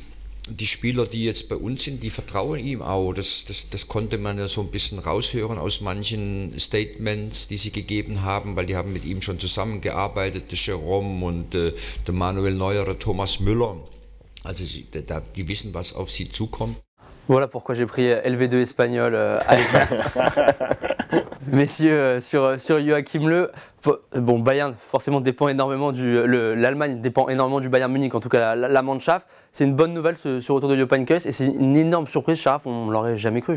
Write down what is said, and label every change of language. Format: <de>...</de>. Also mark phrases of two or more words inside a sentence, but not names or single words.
<de>Die Spieler, die jetzt bei uns sind, die vertrauen ihm auch. Das konnte man ja so ein bisschen raushören aus manchen Statements, die sie gegeben haben, weil die haben mit ihm schon zusammengearbeitet, der Jérôme und der Manuel Neuer, der Thomas Müller. Also die wissen, was auf sie zukommt.</de> <fr>Voilà pourquoi j'ai pris LV2 espagnol à l'époque. Messieurs, sur Joachim Löw, bon, Bayern forcément dépend énormément l'Allemagne dépend énormément du Bayern Munich, en tout cas la Mannschaft. C'est une bonne nouvelle ce retour de Jupp Heynckes et c'est une énorme surprise, Sharaf, on ne l'aurait jamais cru.</fr>